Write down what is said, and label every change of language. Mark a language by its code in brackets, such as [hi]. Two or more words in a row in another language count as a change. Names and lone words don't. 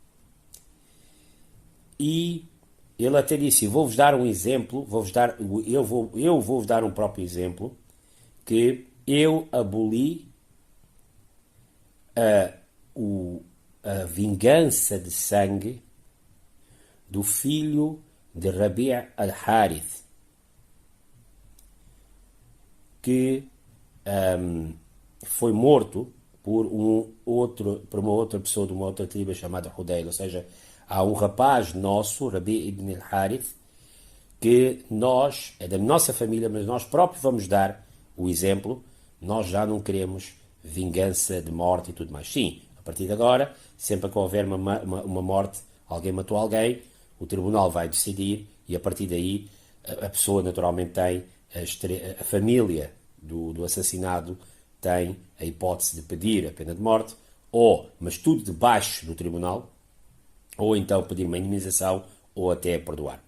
[pt] E ele até disse, vou-vos dar um exemplo, eu vou-vos dar um próprio exemplo, que eu aboli a vingança de sangue do filho de Rabi' al-Harith, que foi morto por uma outra pessoa de uma outra tribo chamada Hudayl. Ou seja, há um rapaz nosso, Rabi' ibn al-Harith, que nós, é da nossa família, mas nós próprios vamos dar o exemplo. Nós já não queremos vingança de morte e tudo mais. Sim, a partir de agora, sempre que houver uma morte, alguém matou alguém, o tribunal vai decidir e a partir daí a pessoa naturalmente tem, a família do assassinado tem a hipótese de pedir a pena de morte, mas tudo debaixo do tribunal, ou então pedir uma indemnização ou até perdoar.